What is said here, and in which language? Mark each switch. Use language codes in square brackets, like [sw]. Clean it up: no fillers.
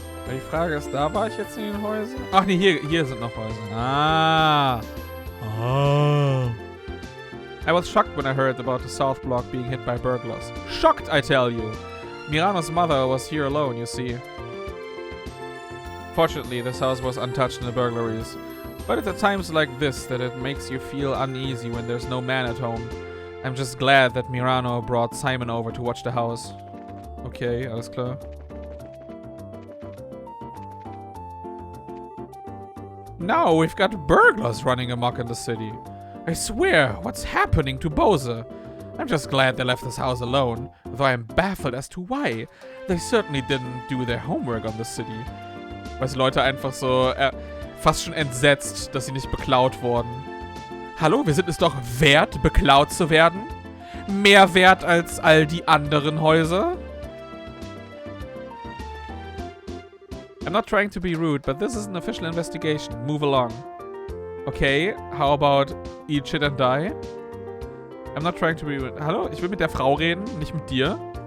[de] Die Frage ist, da war ich jetzt in den Häusern? Ach nee, hier sind noch Häuser. Ah. Oh. [en] I was shocked when I heard about the South Block being hit by burglars. Shocked, I tell you. Mirano's mother was here alone, you see. Fortunately, this house was untouched in the burglaries. But it's at times like this that it makes you feel uneasy when there's no man at home. I'm just glad that Mirano brought Simon over to watch the house. Okay, [de] alles klar. [en] Now we've got burglars running amok in the city. I swear, what's happening to Bowser? I'm just glad they left this house alone, though I'm baffled as to why. They certainly didn't do their homework on the city. [de] Weil Leute einfach so fast schon entsetzt, dass sie nicht beklaut wurden. Hallo, wir sind es doch wert, beklaut zu werden? Mehr wert als all die anderen Häuser? [en] I'm not trying to be rude, but this is an official investigation. Move along. Okay, how about eat shit and die? I'm not trying to be rude. [de] Hallo, ich will mit der Frau reden, nicht mit dir.